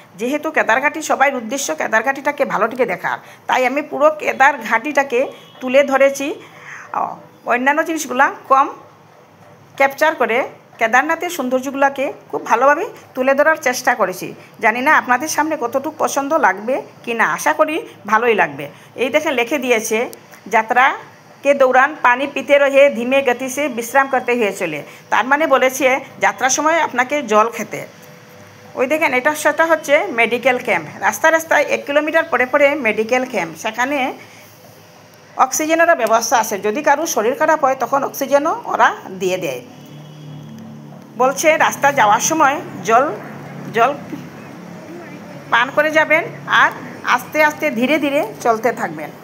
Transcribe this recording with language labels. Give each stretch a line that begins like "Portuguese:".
Bangla: যেহেতু কেদারঘাটি সবাই উদ্দেশ্য কেদারঘাটিটাকে ভালোটিকে দেখার, তাই আমি পুরো কেদারঘাটিটাকে তুলে ধরেছি। অন্যান্য জিনিসগুলা কম ক্যাপচার করে কেদারনাথের সৌন্দর্যগুলোকে খুব ভালোভাবে তুলে ধরার চেষ্টা করেছি। জানি না আপনাদের সামনে কতটুকু পছন্দ লাগবে কি না, আশা করি ভালোই লাগবে। এই দেখেন লিখে দিয়েছে, যাত্রা
Hindi: के दौरान पानी पीते रहे, धीमे गति से विश्राम करते हुए चले।
Bangla: तार माने বলেছে যাত্রার সময় আপনাকে জল খেতে। ওই দেখেন এটা সেটা হচ্ছে মেডিকেল ক্যাম্প। রাস্তায় রাস্তায় 1 কিলোমিটার পরে পরে মেডিকেল ক্যাম্প। সেখানে অক্সিজেনেরও ব্যবস্থা আছে। যদি কারো শরীর খারাপ হয় তখন অক্সিজেনও ওরা দিয়ে দেয়। বলছে রাস্তা যাওয়ার সময় জল পান করে যাবেন আর আস্তে আস্তে ধীরে ধীরে চলতে থাকবেন।